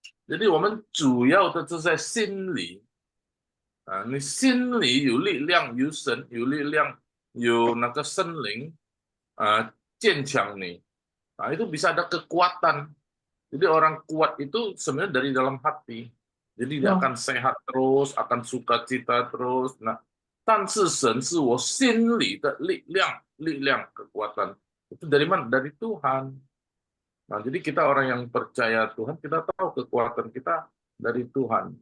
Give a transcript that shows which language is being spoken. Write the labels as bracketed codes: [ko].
[zh] Jadi, 我们主要的是在心里。你心里有力量，有神，有力量，有那个圣灵，坚强你。 [id] Nah, itu bisa ada kekuatan. Jadi orang kuat itu sebenarnya dari dalam hati. Jadi dia akan sehat terus, akan sukacita terus. [zh] Nah, 但是神是我心里的力量，力量 kekuatan. [id] Itu dari mana? Dari Tuhan. Nah, jadi kita orang yang percaya Tuhan, kita tahu kekuatan kita dari Tuhan.